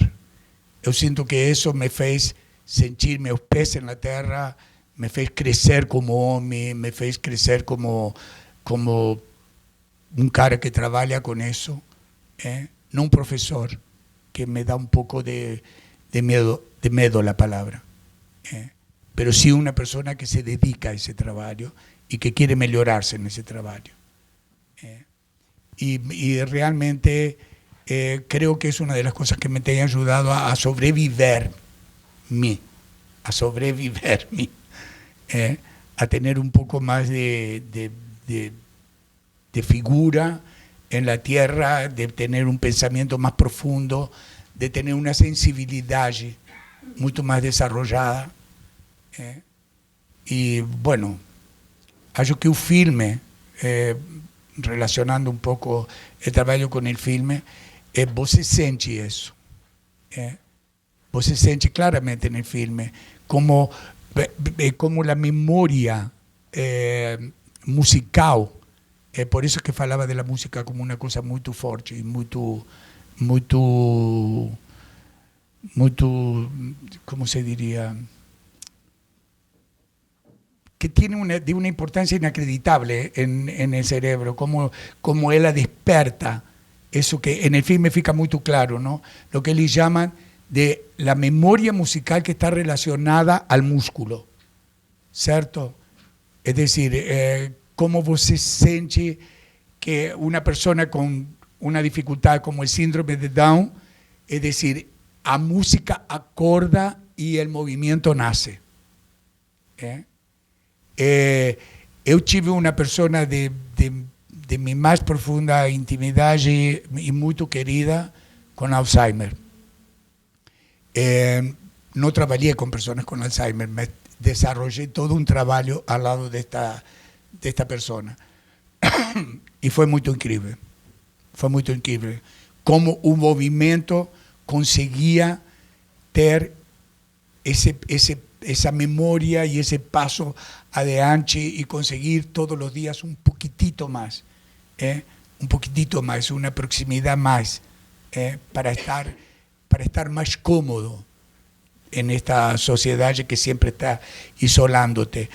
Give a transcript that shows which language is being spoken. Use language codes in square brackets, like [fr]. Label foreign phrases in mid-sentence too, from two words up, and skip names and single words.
[pt] Eu sinto que isso me fez sentir meus pés na terra, me fez crescer como homem, me fez crescer como um cara que trabalha com isso, não um professor, que me dá um pouco de medo a palavra. [es] Pero sí una persona que se dedica a ese trabajo y que quiere mejorarse en ese trabajo. Y realmente creo que es una de las cosas que me ha ayudado a sobrevivir, a tener un poco más de figura en la tierra, de tener un pensamiento más profundo, de tener una sensibilidad mucho más desarrollada. E, bueno, [pt] acho que o filme, relacionando um pouco o trabalho com o filme, você sente isso. Você sente claramente no filme como a memória musical. Por isso que falava da música como uma coisa muito forte e muito, como se diria, [es] que tiene de una importancia inacreditable en el cerebro, como ella desperta eso que en el filme fica muy claro, ¿no? Lo que ellos llaman de la memoria musical que está relacionada al músculo, ¿cierto? Es decir, cómo [pt] você sente [es] que una persona con una dificultad como el síndrome de Down, es decir, [pt] a música acorda [es] y el movimiento nace. [pt] Eu tive uma pessoa de minha mais profunda intimidade e muito querida com Alzheimer. Não trabalhei com pessoas com Alzheimer, mas desenvolvi todo um trabalho ao lado desta pessoa. E foi muito incrível. Foi muito incrível. Como o movimento conseguia [es] ter esa memoria y ese paso adelante y conseguir todos los días un poquitito más, una proximidad más, para estar más cómodo en esta sociedad que siempre está isolándote.